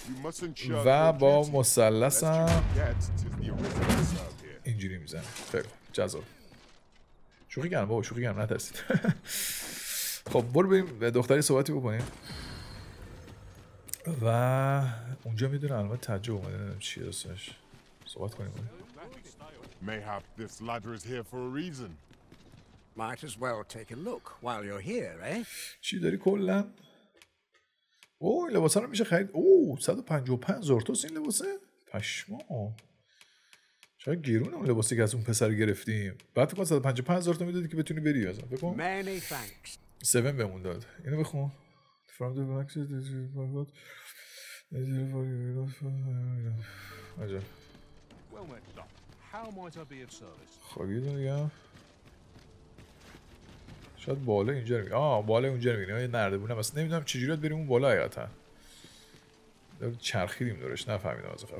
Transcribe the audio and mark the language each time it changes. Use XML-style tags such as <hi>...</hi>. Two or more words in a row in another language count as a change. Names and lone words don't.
<fa>و با مثلثم اینجوری میزنه. خیلی جذاب. شوخی کردم بابا، شوخی کردم، نترسید. خب برو بریم به دختری صحبتی بکنیم. و اونجا میدونه علامت تعجب اومده، نمیدونم چیه داستانش. صحبت کنیم.</fa> <en>Mayhap this ladder is here for a reason. Might as well take a look while you're here, eh?</en> <fa>چی داری کلا؟ اوه این لباسا رو میشه خرید. اوه 155,000 توست این لباسه؟ پشما. چقدر گرونه اون لباسی که از اون پسر گرفتیم. بعد فکر کنم 155,000 تا میدادی که بتونی بری ازم. فکر کنم.</fa> <en>Many thanks.</en> <fa>7 بهمون داد. اینو بخون.</fa> <en>From the عجب.</en> <fa>خب یه دیگه شاید بالا اینجا رو میگه. بالا اونجا رو میگه. یه نردبونم اصلا نمیدونم چجوری بریم اون بالا حقیقتا. چرخیدیم دورش نفهمیدم از آخر.</fa>